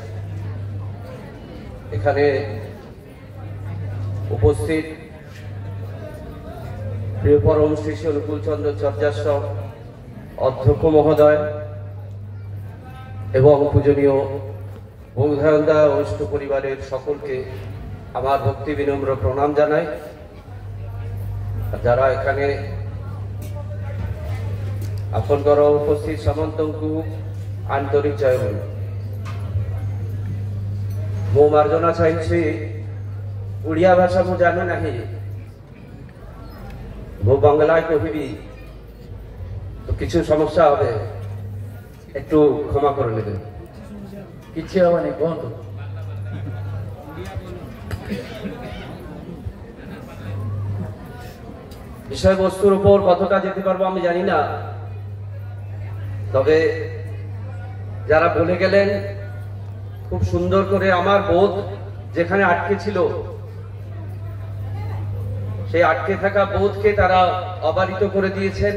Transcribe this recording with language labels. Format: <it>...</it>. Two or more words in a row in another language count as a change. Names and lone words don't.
<bn>এখানে উপস্থিত প্রিয় পরম শ্রী শ্রী অনুকূল চন্দ্র চর্যাশ্রম অধ্যক্ষ মহোদয় এবং পূজনীয় বৌধায়ন্দা অষ্ট পরিবারের সকলকে আমার ভক্তি বিনম্র প্রণাম জানাই। যারা এখানে আপনার উপস্থিত সামন্তଙ୍କୁ আন্তরিক জয় বল।</bn> <or>ମୁଁ ମାର୍ଜନା ଚାହିଁଛି ଓଡ଼ିଆ ଭାଷା ମୁଁ ଜାଣେ ନାହିଁ,</or> <bn>ମୁଁ বাংলায় কহিবি তো কিছু সমস্যা হবে, একটু ক্ষমা করে নেবেন। কিছু হবে না, বন্ধু বিষয়বস্তুর উপর কতটা যেতে পারবো আমি জানি না, তবে যারা বলে গেলেন খুব সুন্দর করে আমার বোধ যেখানে আটকে ছিল সেই আটকে থাকা বোধকে তারা অবারিত করে দিয়েছেন।</bn>